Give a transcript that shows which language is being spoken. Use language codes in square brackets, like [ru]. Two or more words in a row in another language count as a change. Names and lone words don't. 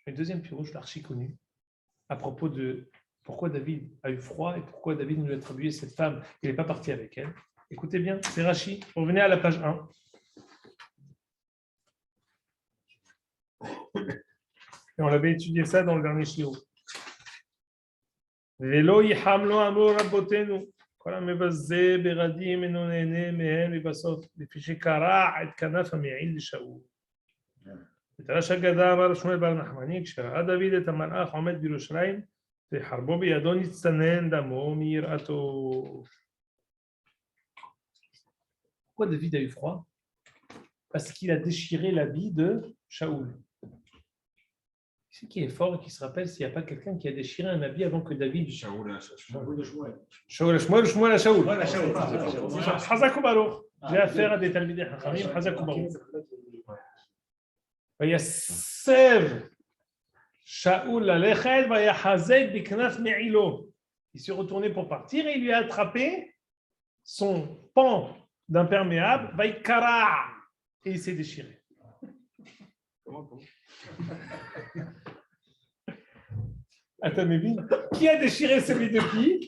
[fr] Le deuxième pirouge, l'archi connu, à propos de pourquoi David a eu froid et pourquoi David nous a attribué cette femme, il n'est pas parti avec elle. Écoutez bien, c'est Rashi. Revenez à la page 1. Et on avait étudié ça dans le dernier shiur. [he] ולא יחם לו אמרו רבותינו. כל המבזה ברדים אינו נהנה מהם ובסוף לפי שקרע את כנף המעיל לשאול. בתרש אגדה אמר שמואל בר נחמני כשראה דוד את המלאך עומד בירושלים וחרבו בידו נצטנן דמו מיראתו. [fr] Pourquoi David a eu froid? Parce qu'il a déchiré l'habit de Shaoul. Ce qui est fort et qui se rappelle s'il n'y a pas quelqu'un qui a déchiré un habit avant que David. Shaoul à Shaoul. [he] חזק וברוך. [fr] J'ai affaire à des [he] תלמידי חכמים. חזק וברוך. ויסב שאול ללכת ויחזק בכנף מעילו. [fr] Il s'est retourné pour partir et il lui a attrapé son pan d'imperméable, vaykara, et il s'est déchiré. Comment? Attends, mais qui a déchiré celui de qui?